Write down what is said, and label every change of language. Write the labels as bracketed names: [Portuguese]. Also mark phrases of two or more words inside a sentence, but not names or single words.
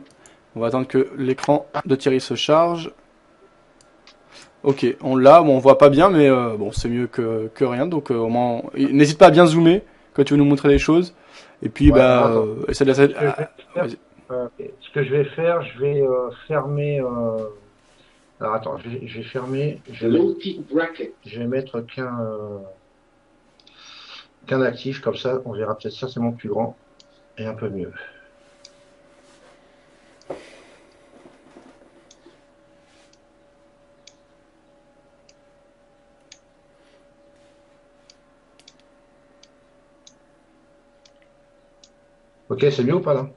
[French] On va attendre que l'écran de Thierry se charge. Ok, on l'a, bon, on voit pas bien, mais bon, c'est mieux que rien. Donc au moins, n'hésite pas à bien zoomer quand tu veux nous montrer des choses. Et puis, Ouais, alors bah, attends. essaie de Ce que je vais faire, vas-y. ce que je vais faire, je vais fermer. Alors attends, je vais fermer. Low tick bracket. Je vais mettre qu'un actif, comme ça, on verra peut-être certainement plus grand et un peu mieux. Ok, c'est mieux ou pas là?